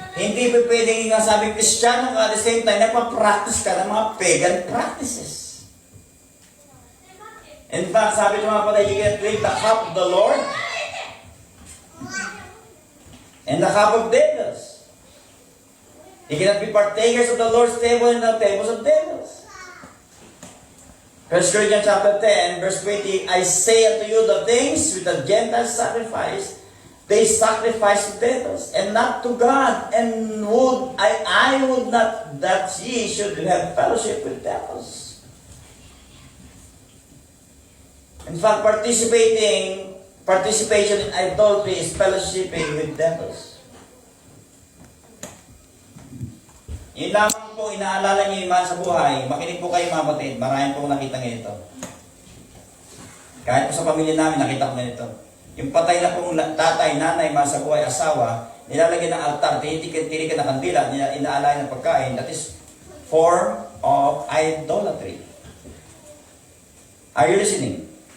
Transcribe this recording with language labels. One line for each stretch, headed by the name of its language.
Filipino: Hindi po pwedeng nga sabi Kristiyano ka
English: at the same time
Filipino: nagpa-practice ka ng mga pagan practices.
English: In fact,
Filipino: sabi ng mga patay,
English: you can drink the cup of the Lord and the cup of devils. You cannot be partakers of the Lord's table and the tables of devils. 1 Corinthians chapter 10, verse 20, I say unto you the things which the Gentiles sacrifice, they sacrifice to devils, and not to God. And I would not that ye should have fellowship with devils. In fact, participation in idolatry is fellowshipping with devils.
Filipino: Yun lamang po, inaalala niyo yung sa buhay. Makinig po kayo mga kapatid. Maraming po nakita ganito. Kahit po sa pamilya namin, nakita ko ganito. Yung patay na pong tatay, nanay, sa buhay, asawa, nilalagyan ng altar, tinitikin ng kandila, inaalala ng pagkain.
English: That is form of idolatry. Are you listening?